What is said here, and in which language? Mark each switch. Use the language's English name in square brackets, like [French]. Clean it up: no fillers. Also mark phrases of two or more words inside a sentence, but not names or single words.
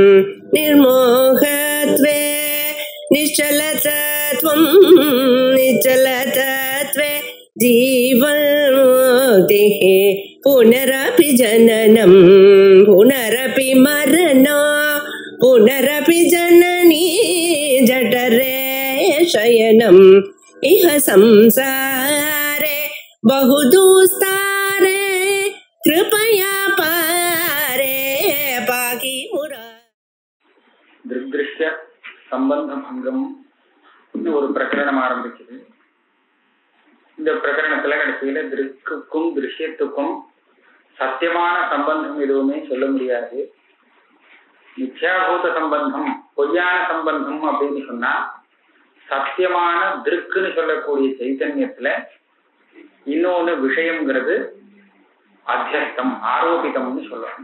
[Sanskrit] निर्मोहत्वे निश्चलतत्वं निश्चलतत्वे जीवन्मुक्तिः पुनरपि जननं पुनरपि मरणं पुनरपि जननी जठरे शयनम् इह संसारे बहुदुस्तारे कृपया पारे पाहि मुरा. [Tamil] திருஷ்ய சம்பந்த பங்கம் ஒரு பிரகரணம் ஆரம்பிக்குது. இந்த பிரகரணத்துல கடைசியில திருக்குக்கும் திருஷ்யத்துக்கும் சத்தியமான சம்பந்தம் எதுவுமே சொல்ல முடியாது. மித்யாபூத சம்பந்தம், பொய்யான சம்பந்தம் அப்படின்னு சொன்னா சத்தியமான திருக்குன்னு சொல்லக்கூடிய சைத்தன்யத்துல இன்னொன்னு விஷயம்ங்கிறது அத்தியஸ்தம், ஆரோபிதம்னு சொல்லணும்.